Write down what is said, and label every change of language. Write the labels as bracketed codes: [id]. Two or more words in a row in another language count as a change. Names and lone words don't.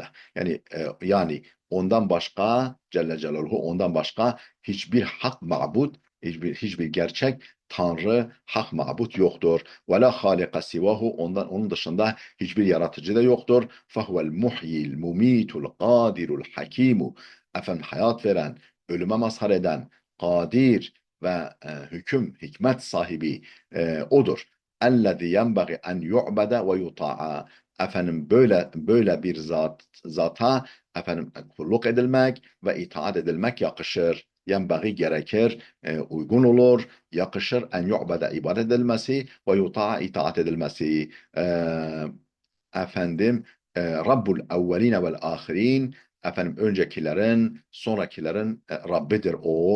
[tr] Yani ondan başka, [ar] جل جلاله, [tr] ondan başka hiçbir hak ma'bud, hiçbir gerçek Tanrı, hak ma'bud yoktur. [ar] ولا خالق سواه, [tr] onun dışında hiçbir yaratıcı da yoktur. [ar] فهو المحيي المميت القادر الحكيم. [tr] Efendim hayat veren, ölüme mazhar eden, kadir ve hikmet sahibi odur. [ar] اَلَّذِي يَنْبَغِ اَنْ يُعْبَدَ وَيُطَاعَ. [tr] Efendim böyle bir zata efendim kulluk edilmek ve itaat edilmek yakışır. Yenbagi, gerekir, uygun olur, yakışır, [ar] أن يعبد, [tr] ibadet edilmesi, [ar] ويطاع, [tr] itaat edilmesi. Efendim [ar] رب الأولين والآخرين, [tr] efendim öncekilerin, sonrakilerin Rabbidir o.